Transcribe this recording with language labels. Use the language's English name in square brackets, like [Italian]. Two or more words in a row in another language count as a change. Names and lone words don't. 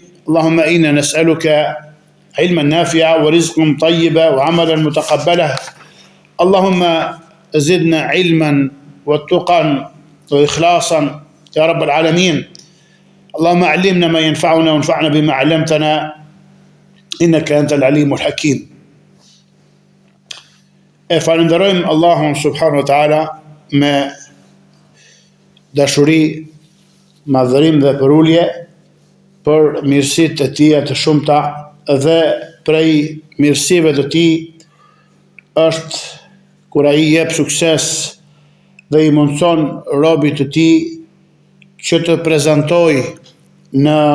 [Arabic] اللهم إنا نسألك علما نافعا ورزقا طيبا وعملا متقبلا. اللهم زدنا علما واتقا وإخلاصا يا رب العالمين. اللهم علمنا ما ينفعنا وانفعنا بما علمتنا إنك أنت العليم الحكيم. [Albanian] Falenderojmë Allahun [Arabic] سبحانه وتعالى [Albanian] me dashuri, madhërim dhe përulje për mirësitë e tija të shumta, dhe prej mirësive të tij është kur ai jep sukses dhe i mundson robit të tij që të prezantojë në